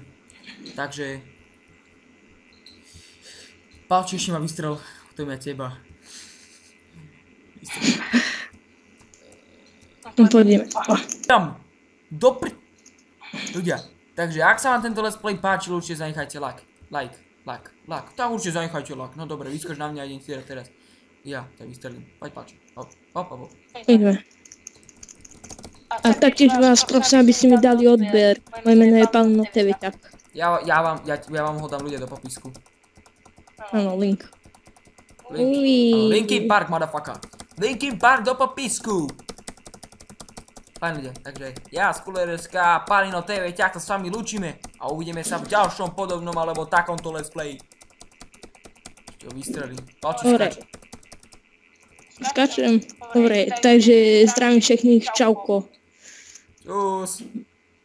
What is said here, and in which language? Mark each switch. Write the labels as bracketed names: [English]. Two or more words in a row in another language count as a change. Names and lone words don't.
[Slovak] Takže... Palči, ešte ma vystrel. To je teba. Pôjdeme. Tam! Ľudia, takže ak sa vám tento [English] let's play [Slovak] páčil, určite zanechajte like. Tak určite zanechajte like. No dobre, vyskoč na mňa a idem si teraz. Ja, tak vystrelím. Poď páči. Hop. Ideme. A taktiež vás prosím, aby ste mi dali odber. Moje meno je Palino TV, tak. Ja vám ho dám ľudia do popisku. Áno, link. Linkin Park, motherfucker. Linkin Park do popisku. Fajn ľudia, takže ja, Skuler.sk, Palino TV, ťahto s vami lúčime a uvidíme sa v ďalšom podobnom alebo takomto [English] let's play. [Slovak] Ešte ho vystrelím. Palči, skač. Skačem. Dobre, takže zdravím všetkých, čauko. Čus.